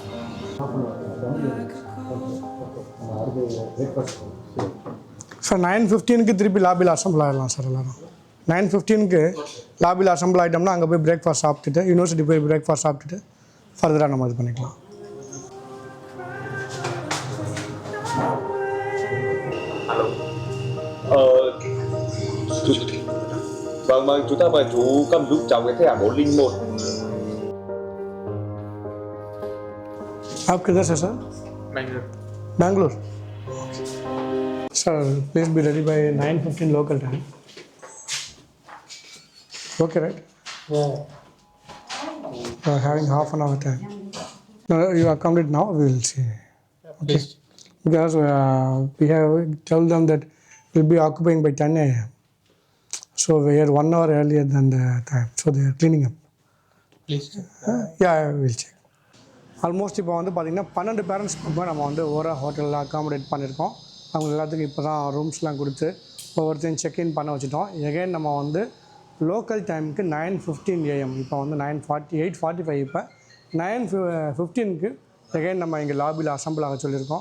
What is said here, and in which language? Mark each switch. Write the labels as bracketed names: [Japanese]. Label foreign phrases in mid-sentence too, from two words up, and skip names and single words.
[Tamil] சார் 9:15க்கு திருப்பி லாபியில் அசம்பிள் ஆகிடலாம் சார். எல்லோரும் 9:15க்கு [English] lobby assemble [Tamil] ஆகிட்டோம்னா அங்கே போய் பிரேக்ஃபாஸ்ட் சாப்பிட்டுட்டு யூனிவர்சிட்டி போய் பிரேக்ஃபாஸ்ட் சாப்பிட்டுட்டு ஃபர்தராக நம்ம இது பண்ணிக்கலாம். [Vietnamese] Vâng, chúng ta mời chú cầm giúp cháu cái thẻ 401. [Hindi] आप किधर से सर? Bangalore. [English] Sir, please be ready by 9:15 local time. Okay, right? Yeah. We are having half an hour time. No, you accommodate now. We will see. Okay. Because we have told them that we'll be occupying by 10 a.m. So we are 1 hour earlier than the time. So they are cleaning up. Please. Yeah, I will check. [Tamil] ஆல்மோஸ்ட் இப்போ வந்து பார்த்திங்கன்னா 12 பேரண்ட்ஸ் இப்போ நம்ம வந்து ஓரா [English] hotel accommodate [Tamil] பண்ணியிருக்கோம். அவங்க எல்லாத்துக்கும் இப்போ தான் ரூம்ஸ்லாம் கொடுத்து ஒவ்வொருத்தையும் செக்இன் பண்ண வச்சுட்டோம். எகைன் நம்ம வந்து [English] local time [Tamil] 9:15 AM இப்போ வந்து 8:45 இப்போ 9:15க்கு எகைன் நம்ம இங்கே லாபியில் அசம்பிள் ஆக சொல்லியிருக்கோம்.